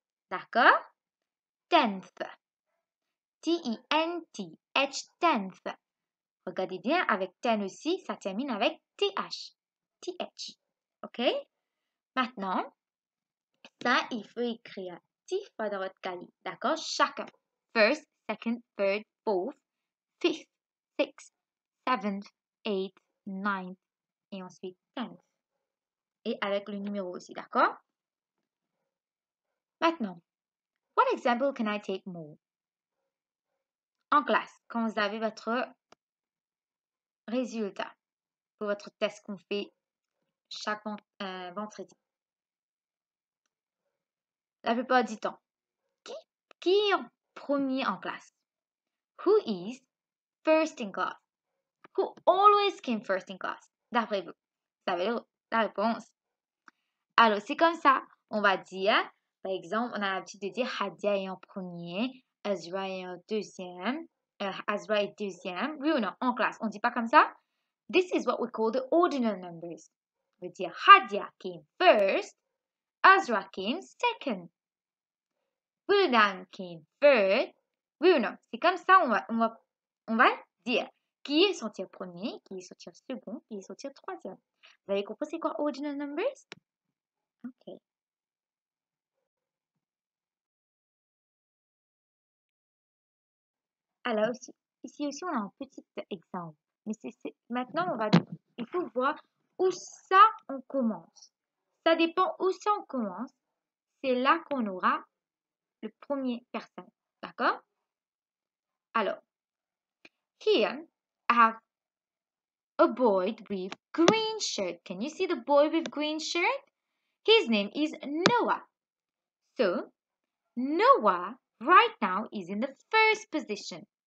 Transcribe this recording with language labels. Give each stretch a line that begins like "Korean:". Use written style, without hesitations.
English: D'accord? 10th. T-I-N-T-H. 10th.
French: Regardez bien, avec 10 aussi, ça termine avec T-H. T-H. OK? Maintenant, ça, il faut écrire 10 fois dans votre cahier. D'accord? Chacun.
English: First, second, third, fourth, fifth, sixth, seventh, eighth, ninth,
French: et ensuite
English: 10th.
French: Et avec le numéro aussi, d'accord?
English: Maintenant, what example can I take more?
French: En classe, quand vous avez votre résultat pour votre test qu'on fait chaque vendredi. La plupart du temps, qui est en premier en classe?
English: Who is first in class? Who always came first in class?
French: D'après vous, vous savez la réponse. Alors, c'est comme ça, on va dire, par exemple, on a l'habitude de dire Hadia est en premier, Azra est en deuxième, Azra est deuxième. Oui ou non, en classe, on ne dit pas comme ça?
English: This is what we call the ordinal numbers.
French: On veut dire
English: Hadia came first, Azra came second, Wildan came third.
French: Oui ou non? C'est comme ça, on va dire qui est sorti premier, qui est sorti second, qui est sorti troisième. Vous avez compris c'est quoi ordinal numbers? OK. Alors ici aussi, on a un petit exemple. Mais maintenant, il faut voir où ça on commence. Ça dépend où ça on commence. C'est là qu'on aura le premier personne. D'accord?
English: Alors, here, I have a boy with green shirt. Can you see the boy with green shirt? His name is Noah. So, Noah right now is in the first position.